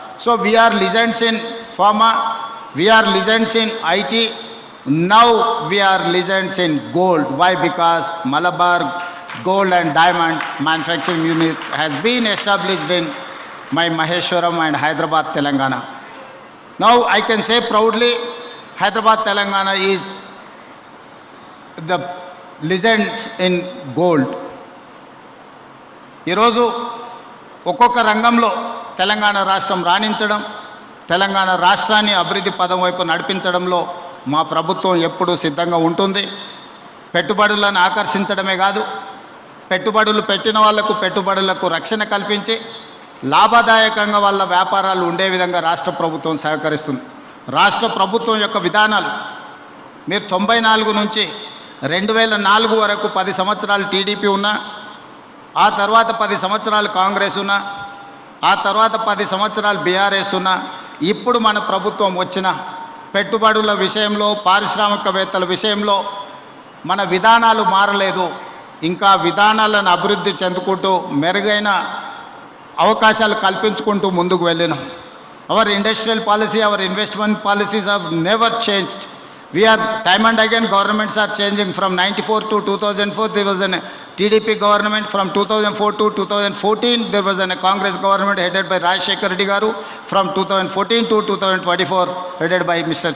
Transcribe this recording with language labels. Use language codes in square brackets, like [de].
[en] So we are legends in pharma, we are legends in IT. Now we are legends in gold. Why? Because Malabar Gold and Diamond Manufacturing Unit has been established in my Maheshwaram and Hyderabad, Telangana. Now I can say proudly, Hyderabad, Telangana is the legends in gold. [te] ఈరోజు ఒక్కొక్క రంగంలో తెలంగాణ రాష్ట్రం రాణించడం, తెలంగాణ రాష్ట్రాన్ని అభివృద్ధి పదం వైపు నడిపించడంలో మా ప్రభుత్వం ఎప్పుడూ సిద్ధంగా ఉంటుంది. పెట్టుబడులను ఆకర్షించడమే కాదు, పెట్టుబడులు పెట్టిన వాళ్లకు పెట్టుబడులకు రక్షణ కల్పించి లాభదాయకంగా వాళ్ళ వ్యాపారాలు ఉండే విధంగా రాష్ట్ర ప్రభుత్వం సహకరిస్తుంది. రాష్ట్ర ప్రభుత్వం యొక్క విధానాలు మీరు 94 నుంచి 2004 వరకు 10 సంవత్సరాలు టీడీపీ ఉన్నా, ఆ తర్వాత 10 సంవత్సరాలు కాంగ్రెస్ ఉన్నా, ఆ తర్వాత 10 సంవత్సరాలు బీఆర్ఎస్ ఉన్నా, ఇప్పుడు మన ప్రభుత్వం వచ్చిన పెట్టుబడుల విషయంలో, పారిశ్రామికవేత్తల విషయంలో మన విధానాలు మారలేదు. ఇంకా విధానాలను అభివృద్ధి చెందుకుంటూ మెరుగైన అవకాశాలు కల్పించుకుంటూ ముందుకు వెళ్ళినాం. [en] Our industrial policy, our investment policies have never changed. We are, time and again, governments are changing. From 94 to 2004, there was a TDP government. From 2004 to 2014, there was a Congress government headed by Rajshekar Reddy Garu. From 2014 to 2024, headed by Mr.